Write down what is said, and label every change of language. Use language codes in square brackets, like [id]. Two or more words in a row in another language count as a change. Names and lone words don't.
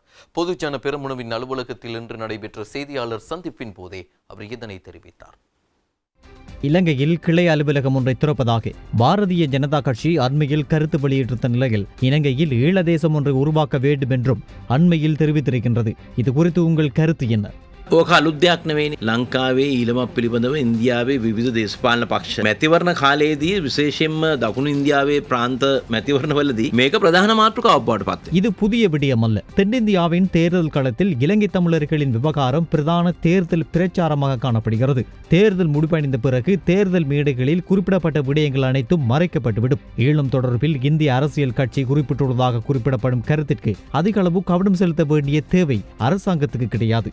[ta] பொதுஜன பெரமுனவின் அலுவலகத்தில் இன்று நடைபெற்ற செய்தியாளர் சந்திப்பின் போதே அவர் இதனை தெரிவித்தார். இலங்கையில் கிளை அலுவலகம் ஒன்றை திறப்பதாக பாரதிய ஜனதா கட்சி அண்மையில் கருத்து வெளியிட்டிருந்த நிலையில் இலங்கையில் ஈழதேசம் ஒன்றை உருவாக்க வேண்டும் என்றும் அண்மையில் தெரிவித்திருக்கின்றது. இது குறித்து உங்கள் கருத்து என்ன? [si] ඕක අලුත් දෙයක් නෙවෙයිනේ. ලංකාවේ ඊළමක් පිළිබඳව ඉන්දියාවේ විවිධ දේශපාලන පක්ෂ මැතිවරණ කාලයේදී විශේෂයෙන්ම දකුණු ඉන්දියාවේ ප්‍රාන්ත මැතිවරණවලදී මේක ප්‍රධාන මාතෘකාවක් බවට පත් වෙනවා. [ta] இது புதிய விடயம் அல்ல. தென்னிந்தியாவின் தேர்தல் களத்தில் இலங்கை தமிழர்களின் விவகாரம் பிரதான தேர்தல் பிரச்சாரமாக காணப்படுகிறது. தேர்தல் முடிவடைந்த பிறகு தேர்தல் மேடைகளில் குறிப்பிடப்பட்ட விடயங்கள் அனைத்தும் மறைக்கப்பட்டுவிடும். ஈழம் தொடர்பில் இந்திய அரசியல் கட்சி குறிப்பிட்டுள்ளதாக குறிப்பிடப்படும் கருத்திற்கு அதிக அளவு கவனம் செலுத்த வேண்டிய தேவை அரசாங்கத்துக்கு கிடையாது.